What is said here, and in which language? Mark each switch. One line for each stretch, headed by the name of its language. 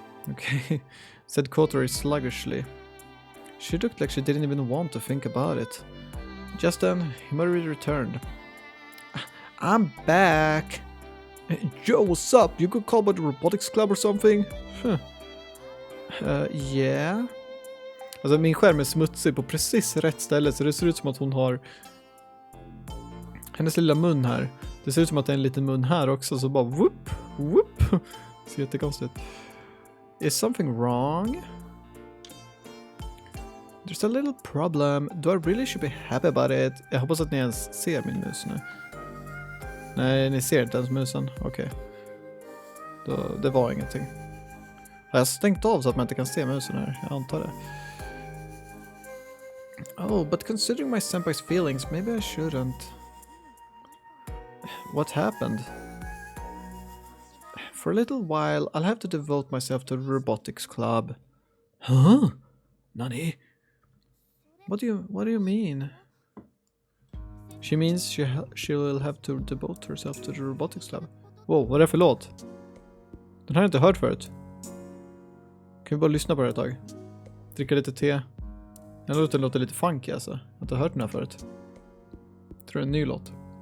English: Okay, said Kotori sluggishly. She looked like she didn't even want to think about it. Just then, Himari returned. I'm back! Yo, what's up? You could call by the robotics club or something? Yeah?
Swedish: Alltså min skärm är smutsig på precis rätt ställe så det ser ut som att hon har hennes lilla mun här. Det ser ut som att det är en liten mun här också så bara whoop, whoop. Det ser jättekonstigt.
English: Is something wrong? There's a little problem. Do I really should be happy about it?
Swedish: Jag hoppas att ni ens ser min mus nu. Nej, ni ser inte ens musen. Okej. Det var ingenting. Har jag stängt av så att man inte kan se musen här? Jag antar det.
English: Oh, but considering my senpai's feelings, maybe I shouldn't. What happened? For a little while, I'll have to devote myself to the robotics club. Huh?
Japanese: Nani?
English: What do you mean? She means she'll have to devote herself to the robotics club.
Swedish: Wow, vad är det för låt? Den har jag inte hört förut. Kan vi bara lyssna på det ett tag? Dricka lite te. Den låter lite funky alltså. Jag har inte hört den här förut. Jag tror det är en ny låt.